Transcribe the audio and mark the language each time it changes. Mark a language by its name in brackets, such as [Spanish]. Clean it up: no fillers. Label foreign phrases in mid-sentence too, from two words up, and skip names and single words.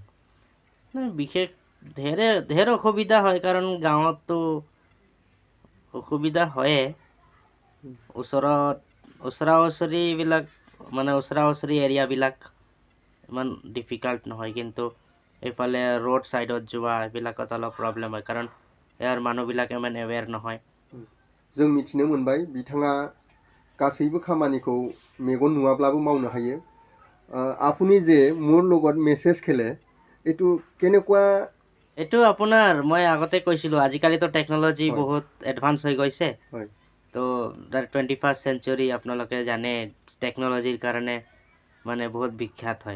[Assamese] বিশেষ ঢেৰ অসুবিধা হয়, কাৰণ গাঁৱততো অসুবিধা হয়ে। ওচৰা ওচৰিবিলাক মানে ওচৰা ওচৰি এৰিয়াবিলাক ইমান ডিফিকাল্ট নহয়, কিন্তু এইফালে [English] road side [Assamese] যোৱা এইবিলাকত অলপ প্ৰব্লেম হয়, কাৰণ ইয়াৰ মানুহবিলাক ইমান এৱেৰ নহয়। [Bodo] जों मिथिनो मोनबाय बिथाङा गासैबो खामानिखौ मेगन नुवाब्लाबो मावनो हायो। [Assamese] আপুনি যে মোৰ লগত মেছেজ খেলে এইটো কেনেকুৱা? এইটো আপোনাৰ মই আগতে কৈছিলোঁ, আজিকালিতো টেকন'লজি বহুত এডভান্স হৈ গৈছে। তো [English] 21st century [Assamese] আপোনালোকে জানে টেকন'লজিৰ কাৰণে মানে বহুত বিখ্যাত হয়।